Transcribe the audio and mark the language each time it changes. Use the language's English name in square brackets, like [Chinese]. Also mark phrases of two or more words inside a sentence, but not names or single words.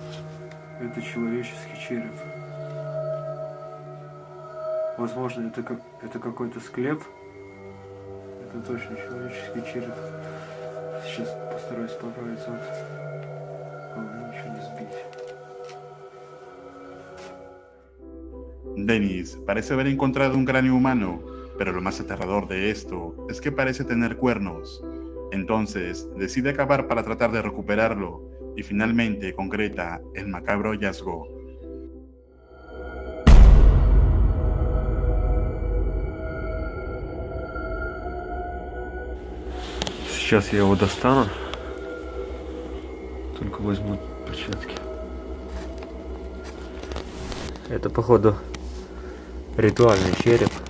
[Russian] Это человеческий череп. Возможно, это какой-то склеп. Это точно человеческий череп. Сейчас постараюсь поправиться. Главное, ничего не sbить. [Spanish] Dennis parece haber encontrado un cráneo humano, pero lo más aterrador de esto es que parece tener cuernos. Entonces decide acabar para tratar de recuperarlo y finalmente concreta el macabro hallazgo. [Russian] Сейчас я его достану. Только возьму перчатки. Это, походу, ритуальный череп.